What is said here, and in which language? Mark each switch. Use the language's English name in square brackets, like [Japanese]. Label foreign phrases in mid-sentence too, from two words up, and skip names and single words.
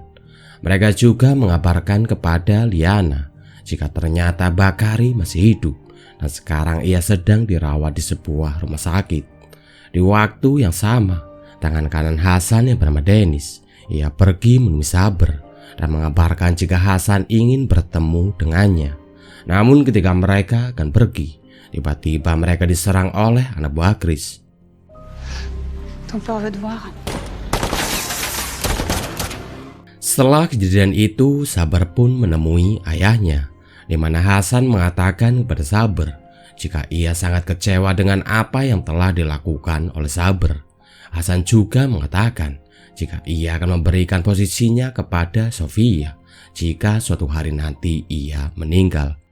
[Indonesian] Mereka juga mengabarkan kepada Liana jika ternyata Bakari masih hidup dan sekarang ia sedang dirawat di sebuah rumah sakit. Di waktu yang sama, tangan kanan Hasan yang bernama Dennis, ia pergi menemui Saber dan mengabarkan jika Hasan ingin bertemu dengannya. Namun ketika mereka akan pergi, tiba-tiba mereka diserang oleh anak buah Chris. [French] Ton père veut te voir. [Indonesian] Setelah kejadian itu, Sabar pun menemui ayahnya, di mana Hasan mengatakan kepada Sabar jika ia sangat kecewa dengan apa yang telah dilakukan oleh Sabar. Hasan juga mengatakan jika ia akan memberikan posisinya kepada Sofia jika suatu hari nanti ia meninggal.